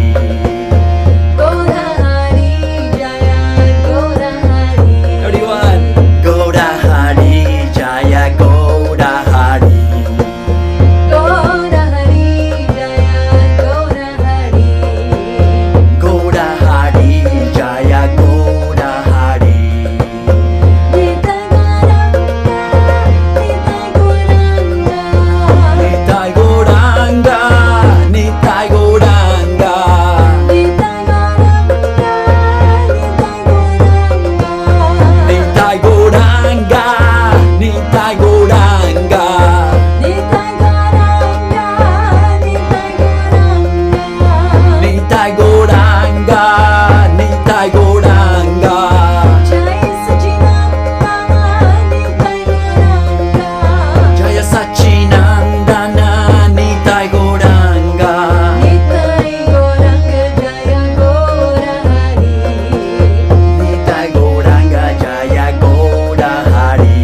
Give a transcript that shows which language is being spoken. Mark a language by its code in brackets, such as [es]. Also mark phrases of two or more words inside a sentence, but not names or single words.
[sa] Gaura Hari, Jaya Gaura Hari. [en] Everyone, [sa] Gaura Hari, Jaya Gaura Hari. Gaura Hari, Jaya Gaura Hari. Gaura Hari, Jaya Gaura Hari. Nitai Gauranga, Nitai Gauranga. Nitai Gauranga, Nitai Gauranga. Nitai Gauranga, Nitai Nitai Gauranga. Gauranga, Nitai Gauranga. Nitai Gauranga, Nitai Gauranga. Nitai Gauranga, Nitai Gauranga. Jaya Sachinandana, Nitai Gauranga. Jaya Sachinandana, Nitai Gauranga. Nitai Gauranga, Jaya Gaura Hari. Nitai Gauranga, Jaya Gaura Hari.